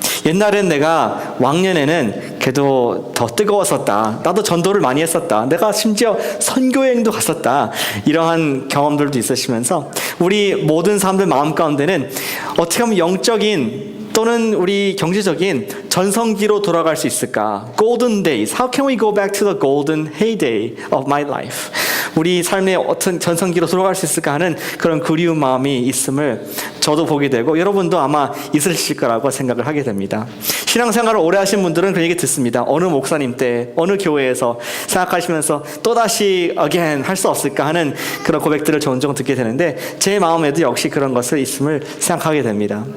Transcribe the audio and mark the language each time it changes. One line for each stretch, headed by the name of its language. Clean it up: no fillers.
Korean: 옛날엔 내가 왕년에는 그래도 더 뜨거웠었다. 나도 전도를 많이 했었다. 내가 심지어 선교여행도 갔었다. 이러한 경험들도 있으시면서 우리 모든 사람들 마음 가운데는 어떻게 하면 영적인 또는 우리 경제적인 전성기로 돌아갈 수 있을까?
English: Golden days. How can we go back to the golden heyday of my life?
Korean: 우리 삶의 어떤 전성기로 돌아갈 수 있을까 하는 그런 그리운 마음이 있음을 저도 보게 되고 여러분도 아마 있으실 거라고 생각을 하게 됩니다. 신앙생활을 오래 하신 분들은 그런 얘기 듣습니다. 어느 목사님 때 어느 교회에서 생각하시면서 또다시 again 할 수 없을까 하는 그런 고백들을 종종 듣게 되는데 제 마음에도 역시 그런 것을 있음을 생각하게 됩니다.